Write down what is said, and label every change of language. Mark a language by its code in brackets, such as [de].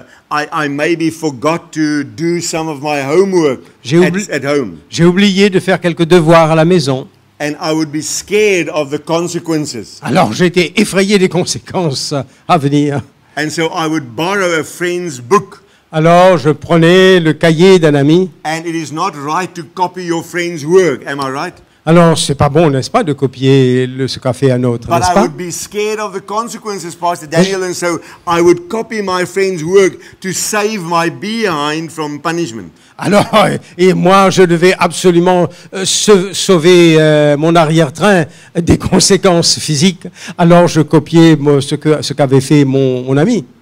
[en] I maybe forgot to do some of my homework at home. [fr] J'ai oublié de faire quelques devoirs à la maison. [en] And I would be scared of the consequences. [fr] Alors j'étais effrayé des conséquences à venir. [en] And so I would borrow a friend's book. [fr] Alors je prenais le cahier d'un ami. [en] And it is not right to copy your friend's work, am I right? [fr] Alors c'est pas bon, n'est-ce pas, de copier ce qu'a fait un autre, [en] But [fr] n'est-ce [en] I [fr] pas? [en] would be scared of the consequences, Pastor Daniel, and so I would copy my friend's work to save my behind from punishment. [fr] Alors, et moi, je devais absolument sauver mon arrière-train des conséquences physiques. Alors, je copiais ce qu'avait fait mon ami.